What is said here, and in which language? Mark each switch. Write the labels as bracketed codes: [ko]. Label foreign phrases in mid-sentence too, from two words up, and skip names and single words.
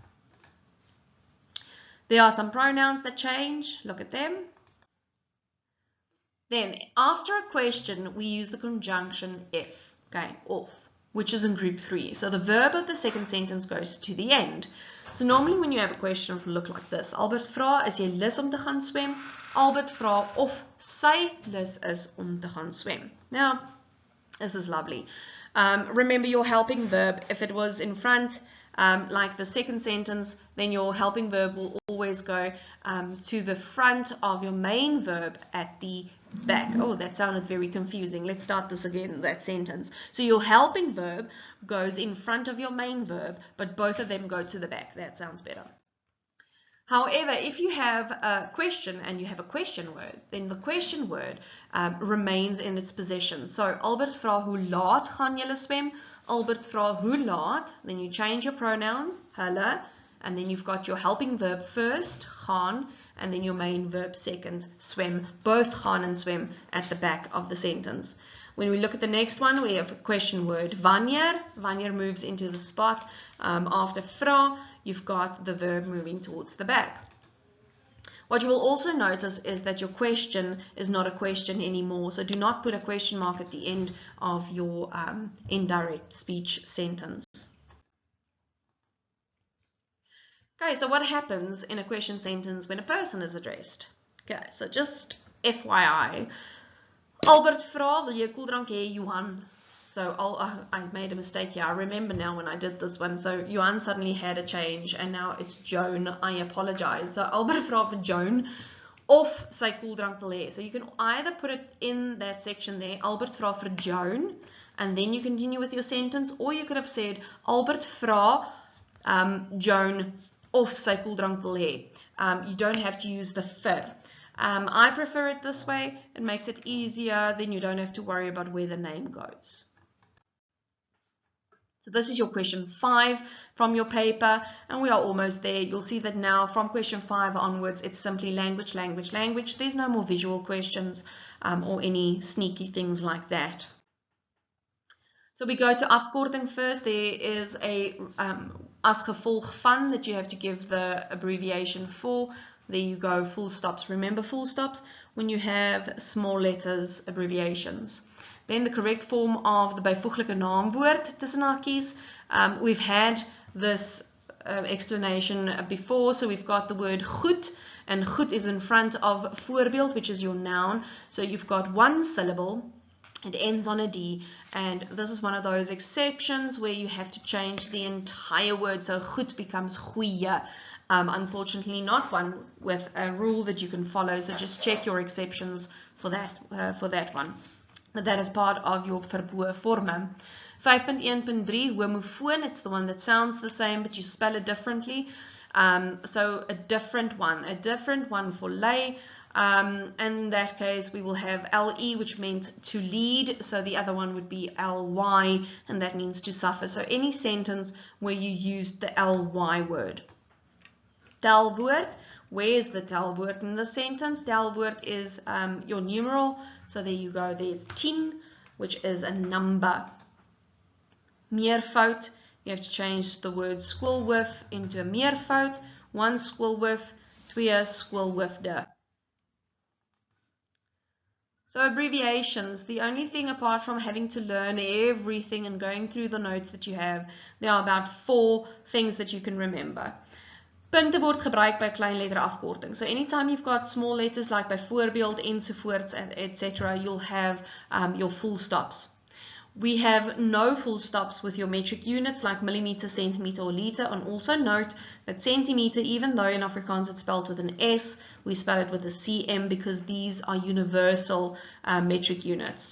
[en] There are some pronouns that change. Look at them. Then, after a question, we use the conjunction if, okay, of, which is in group 3. So the verb of the second sentence goes to the end. So normally when you have a question, it will look like this. [af] Albert vra, is jy lus om te gaan swem? Albert vra of sy lus is om te gaan swem. [en] Now, this is lovely. Remember your helping verb. If it was in front, like the second sentence, then your helping verb will always go to the front of your main verb at the back. Oh, that sounded very confusing. Let's start this again, that sentence. So your helping verb goes in front of your main verb, but both of them go to the back. That sounds better. However, if you have a question and you have a question word, then the question word remains in its position. So, [af] Albert vra hoe laat gaan julle swem? Albert vra hoe laat? [en] Then you change your pronoun, hulle, and then you've got your helping verb first, gaan, and then your main verb second, swem. Both gaan and swem at the back of the sentence. When we look at the next one, we have a question word, wanneer. Wanneer moves into the spot. After vra, you've got the verb moving towards the back. What you will also notice is that your question is not a question anymore. So do not put a question mark at the end of your indirect speech sentence. Okay, so what happens in a question sentence when a person is addressed? Okay, so just FYI. [af] Albert vra, wil jy koeldrank hê, Johan? [en] So I made a mistake here. I remember now when I did this one. So Johan suddenly had a change and now it's Joan. I apologize. [af] So Albert vra vir Joan of sy koeldrank wil hê. [en] So you can either put it in that section there, [af] Albert vra vir Joan, [en] and then you continue with your sentence, or you could have said [af] Albert vra Joan of sy koeldrank wil hê. [en] You don't have to use the vir. I prefer it this way. It makes it easier. Then you don't have to worry about where the name goes. So this is your question 5 from your paper, and we are almost there. You'll see that now from question 5 onwards, it's simply language, language, language. There's no more visual questions or any sneaky things like that. So we go to afkorting first. There is a [af] as gevolg van [en] that you have to give the abbreviation for. There you go, full stops. Remember full stops when you have small letters, abbreviations. Then the correct form of the [af] byvoeglike naamwoord tussen hakies. [en] We've had this explanation before, so we've got the word goed, and goed is in front of voorbeeld, which is your noun. So you've got one syllable, it ends on a D, and this is one of those exceptions where you have to change the entire word, so goed becomes goeie. Unfortunately, not one with a rule that you can follow, so just check your exceptions for that one. But that is part of your [af] verboe vorme. [en] 5.1.3, homofoon, it's the one that sounds the same, but you spell it differently. So a different one for lay. And in that case, we will have LE, which meant to lead. So the other one would be LY, and that means to suffer. So any sentence where you use the LY word. Telwoord, where is the telwoord in the sentence? Telwoord is your numeral. So there you go, there's 10, which is a number. Meervoud, you have to change the word skoolhoof into a meervoud. [af] 1 skoolhoof, 2 skoolhoofde. [en] So abbreviations, the only thing apart from having to learn everything and going through the notes that you have, there are about 4 things that you can remember. [af] Punte word gebruik by kleinletter afkorting. [en] So anytime you've got small letters like [af] byvoorbeeld, ensovoorts, [en] etc., you'll have your full stops. We have no full stops with your metric units like millimeter, centimeter, or liter. And also note that centimeter, even though in Afrikaans it's spelled with an S, we spell it with a CM because these are universal metric units.